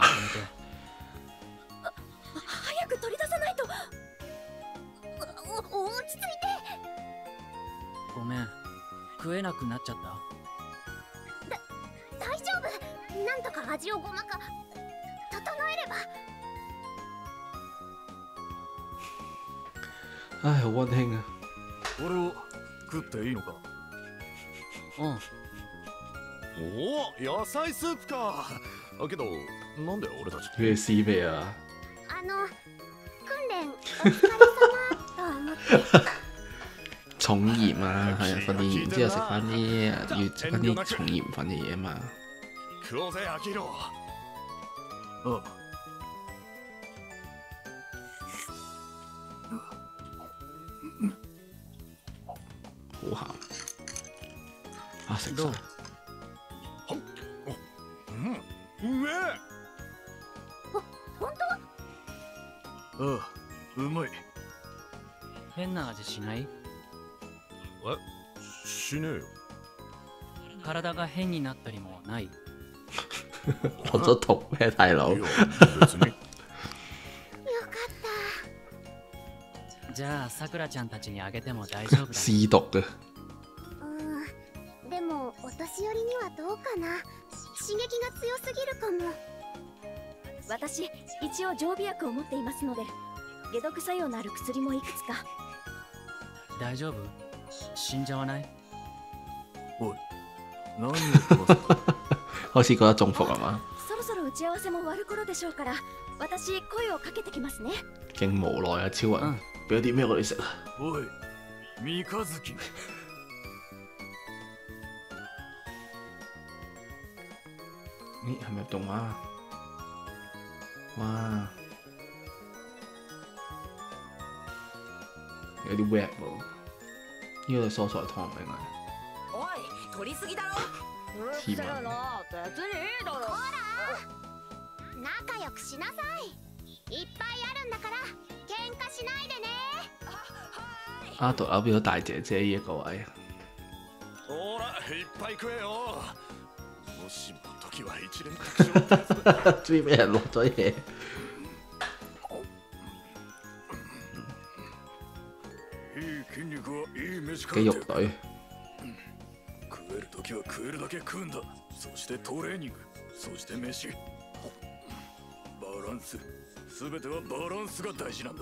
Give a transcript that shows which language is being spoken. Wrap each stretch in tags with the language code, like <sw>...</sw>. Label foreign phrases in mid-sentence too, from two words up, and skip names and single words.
<ja>早く取り出さないと。落ち着いて。ごめん、食えなくなっちゃった。大丈夫。なんとか味をごまか整えれば。</ja> <yue>唉，好溫馨啊！</yue> <ja>これを食っていいのか？うん、おお、野菜スープか。けどなんで俺たち。</ja> <yue>佢哋試咩啊？</yue> <ja>訓練お疲れ様と思って。</ja> <yue>重鹽啊，係啊，訓練完之後食翻啲要食翻啲重鹽分嘅嘢啊嘛。</yue> <ja>食おうぜ、アキロ。あ。</ja> <yue>好鹹啊！食</yue> <ja>どう</ja> <yue>晒。</yue> <ja>うめえ。本当？ああ、うまい。変な味しない？しねえよ。体が変になったりもない？</ja> <yue>落咗毒咩，大佬？</yue> <ja>いや別に。よかっじゃあさくらちゃんたちにあげても大丈夫だね。</ja> <yue>試毒嘅。</yue> <ja>た。でもお年寄りにはどうかな。刺激が強すぎるかも。私一応常備薬を持っていますので、解毒作用のある薬もいくつか。大丈夫？死んじゃわない？おい、何を飛ばす。</ja> <yue>開始覺得中伏係嘛？</yue> <ja>そろそろ打ち合わせも終わる頃でしょうから、私声をかけてきますね。</ja> <yue>勁無奈啊！超人俾咗啲咩我哋食啊？</yue> <ja>おい、三日月。</ja> <yue>咦，係咪動畫啊？哇！有啲 rap 喎，呢個蔬菜湯嚟㗎。</yue> <ja>おい、取りすぎだろ。うるせえな、別にいいだろ。仲良くしなさい。いっぱいあるんだから喧嘩しないでね。</ja> <yue>阿杜變咗大姐姐呢一個位。</yue> <ja>ほら、いっぱい食えよ。もしも時は一連卓上ってやつだ。</ja> <yue>終於俾人落咗嘢。</yue> <ja>いい筋肉はいい飯か</ja> <yue>肌肉隊。</yue> <ja>食える時は食えるだけ食うんだ。そしてトレーニング、そして飯。バランス、すべてはバランスが大事なんだ。</ja>